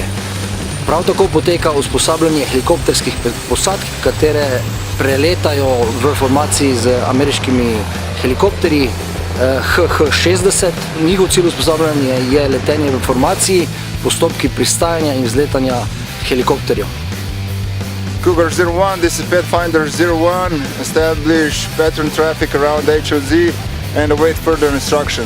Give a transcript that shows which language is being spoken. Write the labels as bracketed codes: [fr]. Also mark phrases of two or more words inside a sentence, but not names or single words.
[sl] Prav tako poteka usposabljanje helikopterskih posadk, katere preletajo v formaciji z ameriškimi helikopterji HH-60. Njihov cilj usposabljanja je letenje v formaciji, postopki pristajanja in vzletanja helikopterjev. [en] Cougar 01, this is Pathfinder 01. Establish pattern traffic around HOZ and await further instructions.